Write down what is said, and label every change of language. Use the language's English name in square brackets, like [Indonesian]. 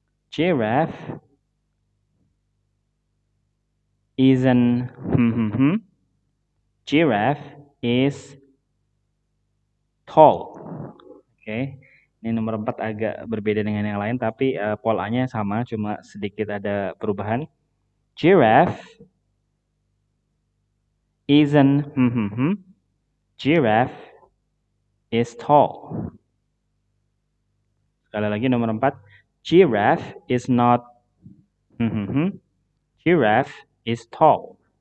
[English] Giraffe isn't giraffe is tall. [Indonesian] Oke. Ini nomor 4 agak berbeda dengan yang lain tapi polanya sama cuma sedikit ada perubahan. [English] Giraffe isn't giraffe is tall. [Indonesian] Sekali lagi nomor 4. [English] Giraffe is not giraffe is tall.